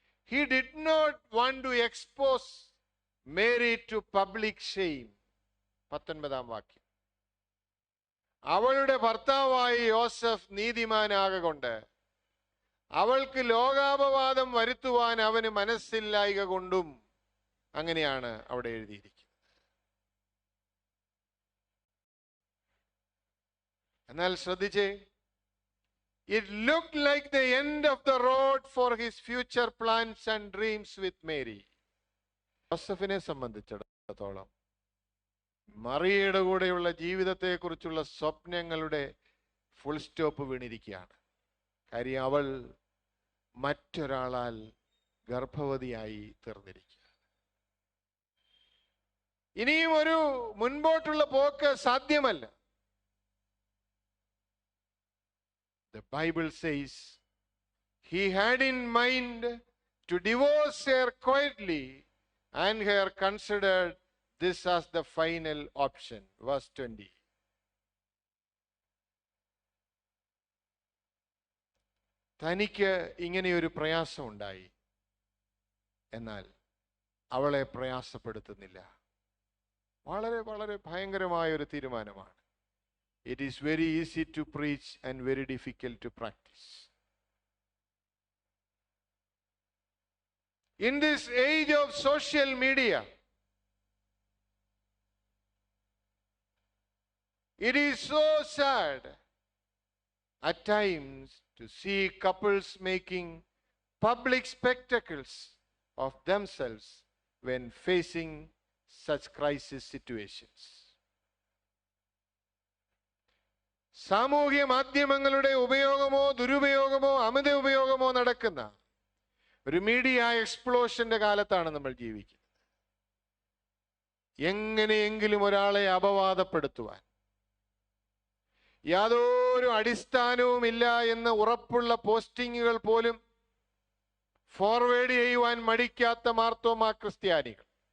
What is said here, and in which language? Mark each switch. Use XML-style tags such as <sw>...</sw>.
<en>He did not want to expose Mary to public shame.</en> <ml>19-ാം വാക്യം. അവളുടെ ഭർത്താവായി യോസഫ് നീതിമാനാകൊണ്ട് അവൾക്ക് ലോകാപവാദം വരുത്തുവാൻ അവന് മനസ്സില്ലായ്ക കൊണ്ടും, അങ്ങനെയാണ് അവിടെ എഴുതിയിരിക്കുന്നത്. എന്നാൽ ശ്രദ്ധിച്ചേ,</ml> <en>it looked like the end of the road for his future plans and dreams with Mary.</en> <ml>യോസഫിനെ സംബന്ധിച്ചിടത്തോളം മറിയയുടെ കൂടെയുള്ള ജീവിതത്തെക്കുറിച്ചുള്ള സ്വപ്നങ്ങളുടെ ഫുൾ സ്റ്റോപ്പ് വീണിരിക്കുകയാണ്. കാര്യം അവൾ മറ്റൊരാളാൽ ഗർഭവതിയായി തീർന്നിരിക്കുക. ഇനിയും ഒരു മുൻപോട്ടുള്ള പോക്ക് സാധ്യമല്ല.</ml> <en>The Bible says he had in mind to divorce her quietly and her considered this as the final option. Verse 20.</en> <ml>തനിക്ക് ഇങ്ങനെയൊരു പ്രയാസം ഉണ്ടായി, എന്നാൽ അവളെ പ്രയാസപ്പെടുത്തുന്നില്ല. വളരെ വളരെ ഭയങ്കരമായ ഒരു തീരുമാനമാണ്.</ml> <en>It is very easy to preach and very difficult to practice. In this age of social media, it is so sad at times to see couples making public spectacles of themselves when facing such crisis situations.</en> <ml>സാമൂഹ്യ മാധ്യമങ്ങളുടെ ഉപയോഗമോ ദുരുപയോഗമോ അമിത ഉപയോഗമോ നടക്കുന്ന ഒരു media എക്സ്പ്ലോഷന്റെ കാലത്താണ് നമ്മൾ ജീവിക്കുന്നത്. എങ്ങനെയെങ്കിലും ഒരാളെ അപവാദപ്പെടുത്തുവാൻ, യാതൊരു അടിസ്ഥാനവുമില്ല എന്ന് ഉറപ്പുള്ള പോസ്റ്റിങ്ങുകൾ പോലും ഫോർവേഡ് ചെയ്യുവാൻ മടിക്കാത്ത മാർത്തോമാ ക്രിസ്ത്യാനികൾ,</ml>